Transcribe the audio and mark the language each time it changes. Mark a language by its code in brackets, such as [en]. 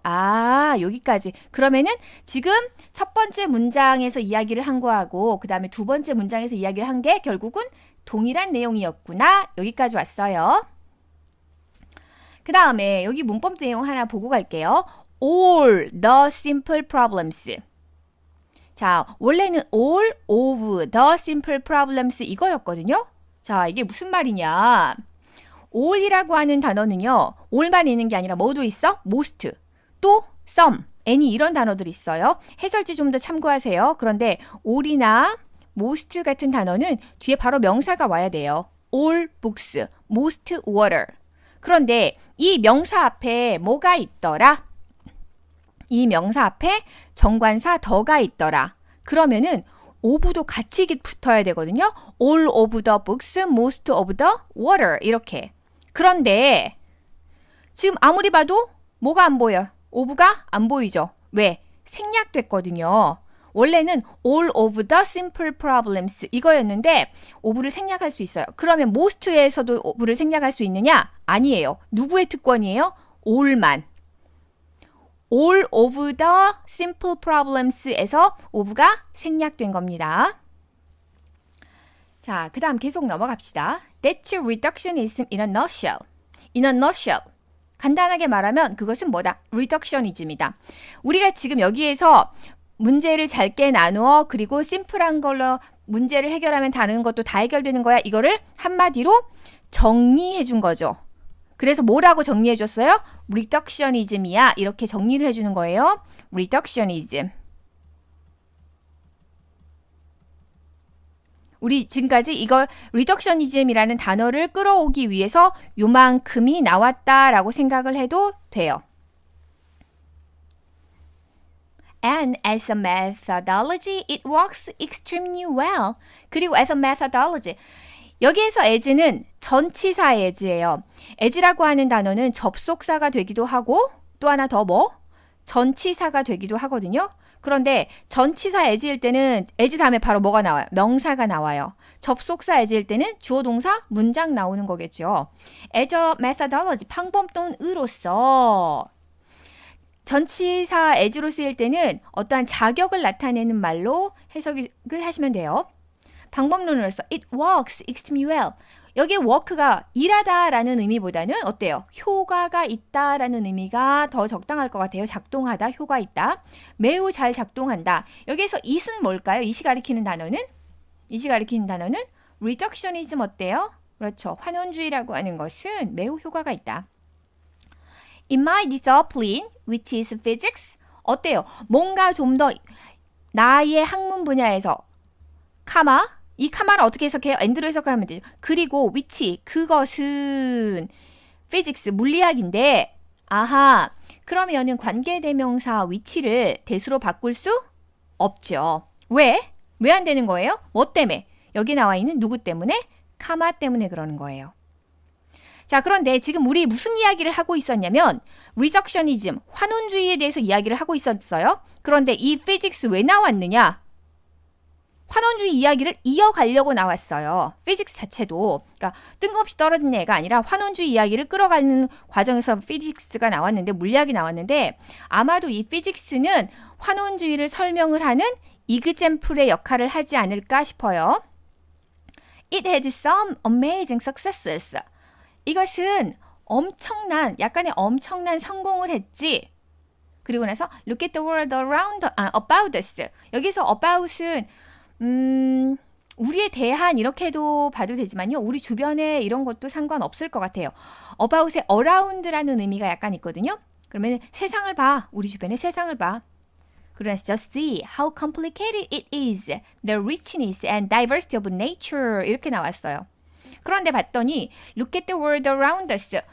[ko] 아, 여기까지. 그러면은 지금 첫 번째 문장에서 이야기를 한 거하고 그 다음에 두 번째 문장에서 이야기를 한 게 결국은 동일한 내용이었구나. 여기까지 왔어요. 그 다음에 여기 문법 내용 하나 보고 갈게요. [en] All the simple problems. [ko] 자, 원래는 [en] all of the simple problems 이거였거든요. [ko] 자, 이게 무슨 말이냐. all이라고 하는 단어는요. all만 있는 게 아니라 뭐도 있어? most, 또 some, any 이런 단어들이 있어요. 해설지 좀 더 참고하세요. 그런데 all이나 most 같은 단어는 뒤에 바로 명사가 와야 돼요. [en] all books, most water. [ko] 그런데 이 명사 앞에 뭐가 있더라? 이 명사 앞에 정관사 더가 있더라. 그러면은 of도 같이 붙어야 되거든요. [en] all of the books, most of the water 이렇게. [ko] 그런데 지금 아무리 봐도 뭐가 안 보여요? of가 안 보이죠? 왜? 생략됐거든요. 원래는 [en] all of the simple problems [ko] 이거였는데 of를 생략할 수 있어요. 그러면 most에서도 of를 생략할 수 있느냐? 아니에요. 누구의 특권이에요? all만. [en] all of the simple problems [ko] 에서 of가 생략된 겁니다. 자, 그 다음 계속 넘어갑시다. [en] That's reductionism in a nutshell. In a nutshell. [ko] 간단하게 말하면 그것은 뭐다? reductionism이다. 우리가 지금 여기에서 문제를 짧게 나누어 그리고 심플한 걸로 문제를 해결하면 다른 것도 다 해결되는 거야. 이거를 한마디로 정리해 준 거죠. 그래서 뭐라고 정리해 줬어요? reductionism이야. 이렇게 정리를 해주는 거예요. [en] reductionism. [ko] 우리 지금까지 이걸 reductionism이라는 단어를 끌어오기 위해서 요만큼이 나왔다라고 생각을 해도 돼요. [en] And as a methodology, it works extremely well. [ko] 그리고 [en] as a methodology. [ko] 여기에서 as는 전치사 as예요. as라고 하는 단어는 접속사가 되기도 하고 또 하나 더 뭐? 전치사가 되기도 하거든요. 그런데 전치사 as일 때는 as 다음에 바로 뭐가 나와요? 명사가 나와요. 접속사 as일 때는 주어 동사 문장 나오는 거겠죠. [en] as a methodology, [ko] 방법론으로서 전치사 as로 쓰일 때는 어떠한 자격을 나타내는 말로 해석을 하시면 돼요. 방법론으로서 [en] it works extremely well. [ko] 여기에 work가 일하다라는 의미보다는 어때요? 효과가 있다라는 의미가 더 적당할 것 같아요. 작동하다, 효과 있다. 매우 잘 작동한다. 여기에서 it은 뭘까요? it이 가리키는 단어는? it이 가리키는 단어는 reductionism 어때요? 그렇죠. 환원주의라고 하는 것은 매우 효과가 있다. [en] In my discipline, which is physics, [ko] 어때요? 뭔가 좀 더 나의 학문 분야에서 카마, 이 카마를 어떻게 해석해요? and로 해석하면 되죠. 그리고 which, 그것은 physics, 물리학인데 아하, 그러면은 관계대명사 which를 대수로 바꿀 수 없죠. 왜? 왜 안 되는 거예요? 뭐 때문에? 여기 나와 있는 누구 때문에? 카마 때문에 그러는 거예요. 자, 그런데 지금 우리 무슨 이야기를 하고 있었냐면 reductionism, 환원주의에 대해서 이야기를 하고 있었어요. 그런데 이 physics 왜 나왔느냐? 환원주의 이야기를 이어가려고 나왔어요. 피직스 자체도. 그러니까 뜬금없이 떨어진 애가 아니라 환원주의 이야기를 끌어가는 과정에서 피직스가 나왔는데, 물리학이 나왔는데 아마도 이 피직스는 환원주의를 설명을 하는 이그젬플의 역할을 하지 않을까 싶어요. [en] It had some amazing successes. [ko] 이것은 약간의 엄청난 성공을 했지. 그리고 나서 [en] look at the world around, about us. [ko] 여기서 about은 우리에 대한 이렇게도 봐도 되지만요. 우리 주변에 이런 것도 상관없을 것 같아요. about의 around라는 의미가 약간 있거든요. 그러면 세상을 봐. 우리 주변의 세상을 봐. 그래서 [en] just see how complicated it is. The richness and diversity of nature. [ko] 이렇게 나왔어요. 그런데 봤더니 [en] look at the world around us.